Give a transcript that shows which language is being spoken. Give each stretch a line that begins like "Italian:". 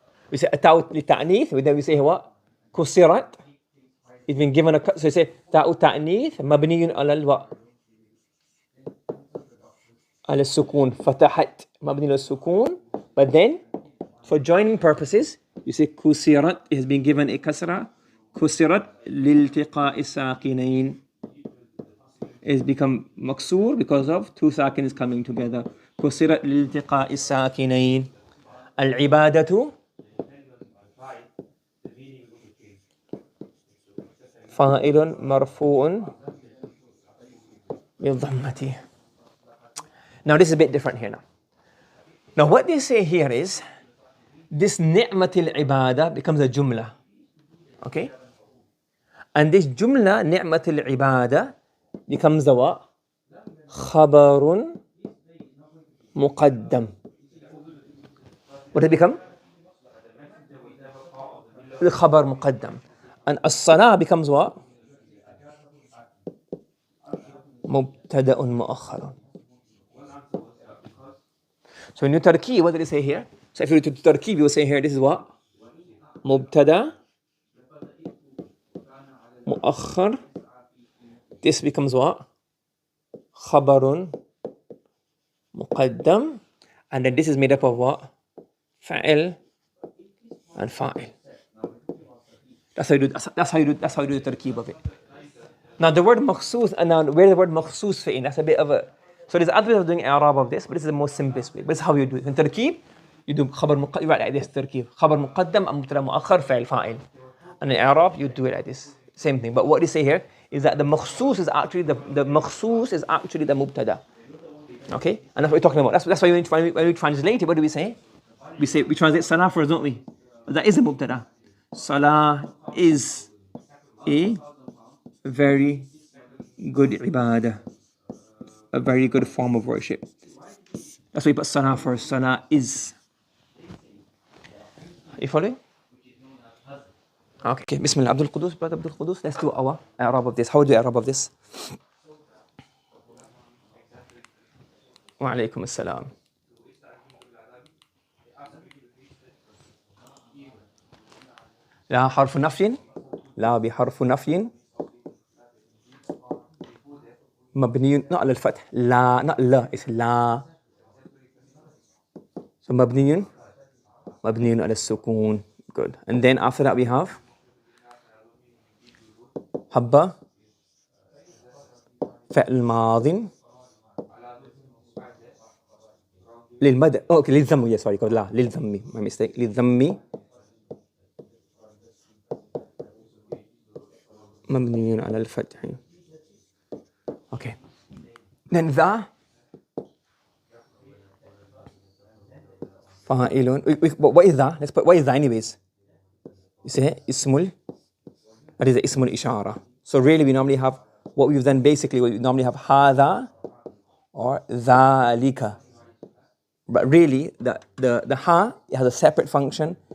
English: We say
Arabic: التاء للتأنيث,
English: then we say what? كسرت. It's been given a cut.
Arabic: So you say تاء تأنيث مبني على الواء على السكون. فتحت مبني على السكون.
English: But then for joining purposes you say كسرت. It has been given a kasra.
Arabic: كسرت لالتقاء الساكنين.
English: It's become maksur because of two sakins coming together.
Arabic: كسرت لالتقاء الساكنين. العبادة فاعل مرفوع بالضمة.
English: Now this is a bit different here now. Now what they say here is this ni'matil ibadah becomes a jumla. Okay? And this jumla ni'matil ibadah becomes the what? Khabarun muqaddam. What did it become? The khabar muqaddam. And as-salah becomes what? Mubtada'un mu'akhkharun. So in your tarkib, what did it say here? So if you do tarkib, you will say here, this is what? Mubtada مؤخر. This becomes what?
Arabic: خبر مقدم.
English: And then this is made up of what?
Arabic: فعل
English: and
Arabic: فاعل.
English: That's how you do the tarkib of it. Now the word مخصوص, and now where the word مخصوص fit in, that's a bit of a, so there's other way of doing إعراب of this, but this is the most simplest way. But this is how you do it. In tarkib, you do
Arabic: خبر مقدم,
English: you write like this, tarkib.
Arabic: خبر مقدم أو مبتدأ مؤخر فعل فاعل.
English: And in إعراب, you do it like this. Same thing. But what they say here is that the مخصوص is actually the مخصوص is actually the mubtada. Okay? And that's what we're talking about. That's why when we translate it, what do we say? We translate salah first, don't we? That is a mubtada. Salah is a very good ibadah, a very good form of worship. That's why you put salah first. Salah is. You following? Okay, Bismillah. Abdul Qudus, brother Abdul Qudus. Let's do our i'rab of this. How do we i'rab of this? Wa alaykum as-salam.
Arabic: لا حرف نفي، لا بحرف نفي مبني
English: not
Arabic: على الفتح، لا not لا it's لا.
English: So
Arabic: مبني على السكون.
English: Good. And then after that we have
Arabic: حبة فعل ماض للمدح.
English: Oh, okay,
Arabic: للذم.
English: Yes, sorry,
Arabic: لا للذم.
English: My mistake.
Arabic: للذم مبني على الفتح. Okay. Then ذا فاعل.
English: What is ذا? Let's put what is ذا anyways. You say اسم. That is the اسم الإشارة. So really we normally have what we've done basically. We normally have هذا or ذلك. But really the ha, it has a separate function.